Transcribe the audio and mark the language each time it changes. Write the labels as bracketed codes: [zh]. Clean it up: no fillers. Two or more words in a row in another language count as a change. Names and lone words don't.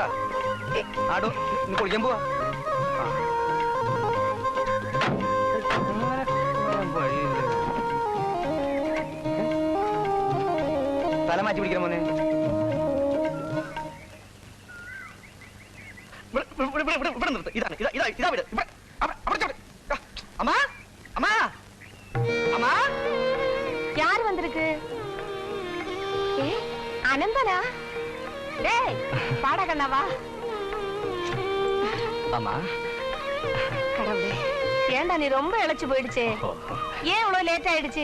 [ml] ആടോ നീ കുളിക്കാൻ പോവാ. തല മാറ്റി പിടിക്കണം മോനെ. ഇതാണ് ഇതാ വീട്. അമ്മാ അമ്മാ അമ്മാ. [ta] யார் வந்திருக்கு? அனந்தனா? டேய் பாடா கண்ணாவா. அம்மா கடவுளே, ஏண்டா நீ ரொம்ப இளைச்சு போயிடுச்சே. ஏன் இவ்வளவு லேட் ஆயிடுச்சு?